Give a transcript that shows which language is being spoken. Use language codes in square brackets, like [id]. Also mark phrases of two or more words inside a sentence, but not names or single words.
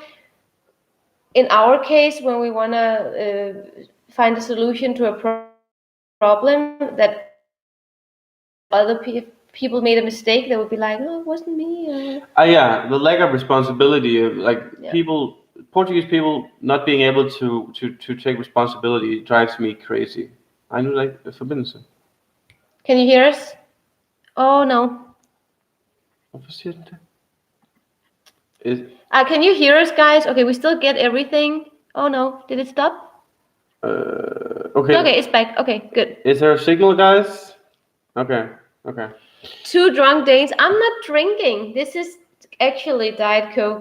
[en] In our case, when we want to find a solution to a problem that other people made a mistake, they would be like, "No, it wasn't me." Yeah, the lack of responsibility of Yeah. people, Portuguese people not being able to take responsibility drives me crazy. I know, like forbindelse. Can you hear us? Oh no. [da] Hvorfor siger den det? [en] Is, Can you hear us, guys? Okay, we still get everything. Oh no, did it stop? okay. Okay, it's back. Okay, good. Is there a signal, guys? Okay. Okay. 2 drunk Danes. I'm not drinking. This is actually Diet Coke.